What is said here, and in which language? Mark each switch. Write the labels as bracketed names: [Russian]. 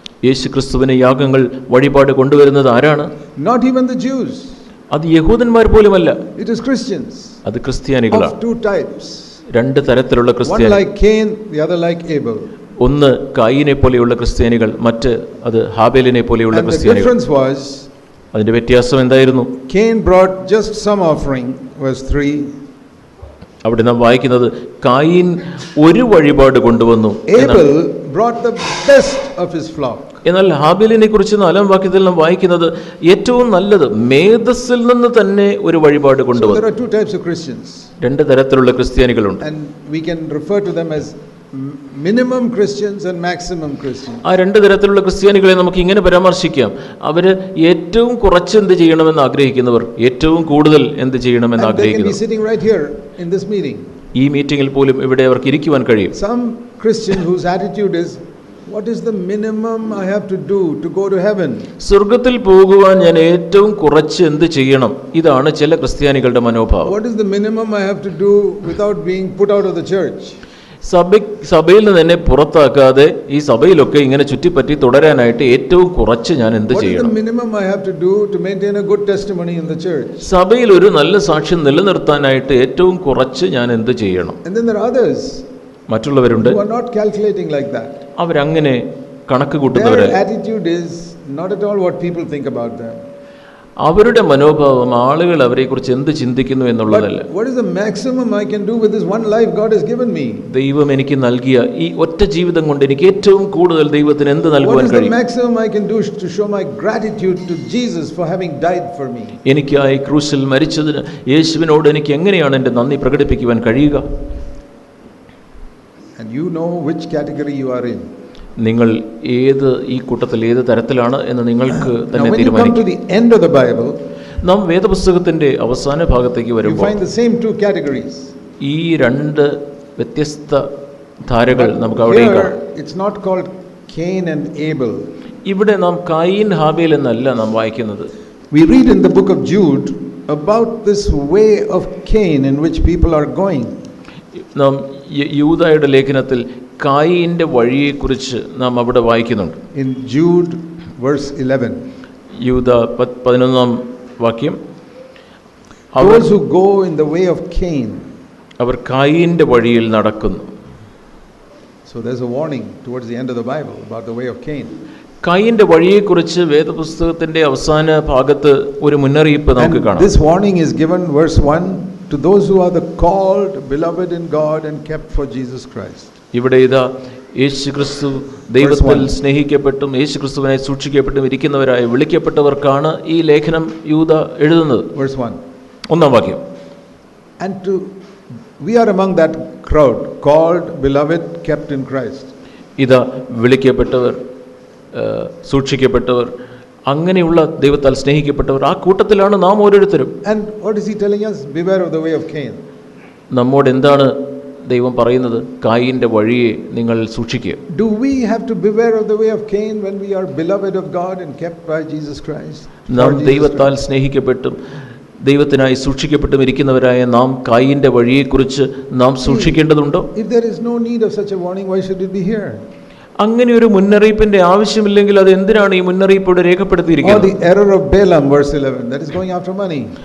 [Malayalam] യേശു ക്രിസ്തുവിന് യാഗങ്ങൾ വഴിപാട് കൊണ്ടുവരുന്നത് ആരാണ്? [English] Not even the Jews. [Malayalam] അത് യഹൂദന്മാർ പോലുമല്ല. [English] It is Christians. [Malayalam] അത് ക്രിസ്ത്യാനികളാണ്. [English] Of two types. [Malayalam] രണ്ട് തരത്തിലുള്ള ക്രിസ്ത്യാനികൾ. [English] One like Cain, the other like Abel. [Malayalam] ഒന്ന് കായീനെ പോലെയുള്ള ക്രിസ്ത്യാനികൾ, മറ്റ് അത് ഹാബേലിനെ പോലെയുള്ള ക്രിസ്ത്യാനികൾ. അതിന്റെ വ്യത്യാസം എന്തായിരുന്നു? [English] Cain brought just some offering, verse 3. [Malayalam] അവിടെ നാം വായിക്കുന്നത് കായീൻ ഒരു വഴിപാട് കൊണ്ടുവന്നു. [English] Abel brought the best of his flock. [Malayalam] എന്നാൽ ഹാബേലിനെ കുറിച്ച് 4-ാം വാക്യത്തിൽ നാം വായിക്കുന്നത് ഏറ്റവും നല്ലത് മേധസ്സിൽ നിന്ന് തന്നെ ഒരു വഴിപാട് കൊണ്ടുവന്നു. [English] So there are two types of Christians. [Malayalam] രണ്ട് തരത്തിലുള്ള ക്രിസ്ത്യാനികളുണ്ട്. [English] And we can refer to them as minimum Christians and maximum Christians. [Malayalam] ആ രണ്ട് തരത്തിലുള്ള ക്രിസ്ത്യാനികളെ നമുക്ക് ഇങ്ങനെ പരാമർശിക്കാം. അവർ ഏറ്റവും കുറച്ച് എന്ത് ചെയ്യണമെന്ന് ആഗ്രഹിക്കുന്നവർ, ഏറ്റവും കൂടുതൽ എന്ത് ചെയ്യണമെന്ന് ആഗ്രഹിക്കുന്നവർ. [English] Sitting right here in this meeting. [Malayalam] ഈ മീറ്റിംഗിൽ പോലും ഇവിടെ അവർക്ക് ഇരിക്കുവാൻ കഴിയും. [English] Some Christian whose attitude is, what is the minimum I have to do to go to heaven? [Malayalam] സ്വർഗ്ഗത്തിൽ പോകുവാൻ ഞാൻ ഏറ്റവും കുറച്ച് എന്ത് ചെയ്യണം? ഇതാണ് ചില ക്രിസ്ത്യാനികളുടെ മനോഭാവം. [English] What is the minimum I have to do without being put out of the church? [Malayalam] സഭയിൽ നിന്ന് എന്നെ പുറത്താക്കാതെ ഈ സഭയിലൊക്കെ ഇങ്ങനെ ചുറ്റിപ്പറ്റി തുടരാനായിട്ട് ഏറ്റവും കുറച്ച് ഞാൻ എന്ത് [English] What is the [Malayalam] ചെയ്യണം? [English] minimum I have to do to maintain a good testimony in the church? [Malayalam] സഭയിൽ ഒരു നല്ല സാക്ഷ്യം നിലനിർത്താനായിട്ട് ഏറ്റവും കുറച്ച് ഞാൻ എന്ത് ചെയ്യണം? [English] And then there are others [Malayalam] മറ്റുള്ളവരുണ്ട്, [English] who are not calculating like that. [Malayalam] അവരങ്ങനെ കണക്ക് [English] Their [Malayalam] കൂട്ടുന്നവരല്ല. [English] attitude is not at all what people think about them. [Malayalam] അവരുടെ മനോഭാവം ആളുകൾ അവരെക്കുറിച്ച് എന്ത് ചിന്തിക്കുന്നു എന്നുള്ളതല്ല. [English] But what is the maximum I can do with this one life God has given me? [Malayalam] ദൈവം എനിക്ക് നൽകിയ ഈ ഒറ്റ ജീവിതം കൊണ്ട് എനിക്ക് ഏറ്റവും കൂടുതൽ ദൈവത്തിന് എന്ത് [English] What [Malayalam] നൽകുവാൻ [English] is the [Malayalam] കഴിയും? [English] maximum I can do to show my gratitude to Jesus for having died for me? [Malayalam] എനിക്കായി ക്രൂശിൽ മരിച്ചതിന് യേശുവിനോട് എനിക്ക് എങ്ങനെയാണ് എൻ്റെ നന്ദി പ്രകടിപ്പിക്കുവാൻ കഴിയുക? [English] And you know which category you are in. [Malayalam] നിങ്ങൾ ഏത് ഈ കൂട്ടത്തിൽ ഏത് തരത്തിലാണ് എന്ന് നിങ്ങൾക്ക് [English] Now [Malayalam] തന്നെ [English] when you come to [Malayalam] തീരുമാനിക്കാം. [English] the end of the Bible, [Malayalam] നാം വേദപുസ്തകത്തിന്റെ അവസാന ഭാഗത്തേക്ക് [English] you [Malayalam] വരുമ്പോൾ [English] find the same two categories. [Malayalam] ഈ രണ്ട് വ്യത്യസ്ത ധാരകൾ നമുക്ക് അവിടെ കാണാം. [English] Here it's not called Cain and Abel. [Malayalam] ഇവിടെ നാം കായീൻ ഹാബേൽ എന്നല്ല നാം വായിക്കുന്നത്. [English] We read in the book of Jude about this way of Cain in which people are going. [Malayalam] നാം യൂദായുടെ ലേഖനത്തിൽ കായീന്റെ വഴിയെക്കുറിച്ച് നാം അവിടെ വായിക്കുന്നുണ്ട്. [English] In Jude verse 11. [Malayalam] യൂദ 11-ാം വാക്യം, [English] Those who go in the way of Cain. [Malayalam] അവർ കായീന്റെ വഴിയിൽ നടക്കുന്നു. [English] So there's a warning towards the end of the Bible about the way of Cain. [Malayalam] കായീന്റെ വഴിയെക്കുറിച്ച് വേദപുസ്തകത്തിന്റെ അവസാന ഭാഗത്ത് ഒരു മുന്നറിയിപ്പ് നമുക്ക് [English] And [Malayalam] കാണാം. [English] this warning is given, verse 1, to those who are the called, beloved in God and kept for Jesus Christ. [Malayalam] ഇവിടെ ഇതാ യേശുക്രിസ്തു ദൈവത്തിൽ സ്നേഹിക്കപ്പെട്ടും യേശുക്രിസ്തുവിനെ സൂക്ഷിക്കപ്പെട്ടും ഇരിക്കുന്നവരായി വിളിക്കപ്പെട്ടവർക്കാണ് ഈ ലേഖനം യൂദ എഴുതുന്നത്. [English] Verse 1. [Malayalam] 1-ാം വാക്യം. [English] And we are among that crowd, called, beloved, kept in Christ. [Malayalam] ഇതാ വിളിക്കപ്പെട്ടവർ, സൂക്ഷിക്കപ്പെട്ടവർ, അങ്ങനെയുള്ള ദൈവത്താൽ സ്നേഹിക്കപ്പെട്ടവർ, ആ കൂട്ടത്തിലാണ് നാം ഓരോരുത്തരും. [English] And what is he telling us? Beware of the way of Cain. [Malayalam] നമ്മോട് എന്താണ് ദൈവം പറയുന്നത്? കായീന്റെ വഴിയെ നിങ്ങൾ സൂക്ഷിക്കുക. [English] Do we have to beware of the way of Cain when we are beloved of God and kept by Jesus Christ? [Malayalam] നാം ദൈവത്താൽ സ്നേഹിക്കപ്പെട്ടും ദൈവത്തിനായി സൂക്ഷിക്കപ്പെട്ടും ഇരിക്കുന്നവരായ നാം കായീന്റെ വഴിയെക്കുറിച്ച് നാം സൂക്ഷിക്കേണ്ടതുണ്ടോ? [English] If there is no need of such a warning, why should it be here? [Malayalam] അങ്ങനെ ഒരു മുന്നറിയിപ്പിന്റെ ആവശ്യമില്ലെങ്കിൽ അത് എന്തിനാണ് ഈ മുന്നറിയിപ്പ് ഇവിടെ [English] Or [Malayalam] രേഖപ്പെടുത്തിയിരിക്കുന്നത്? [English] the error of Balaam, verse 11, that is going after money.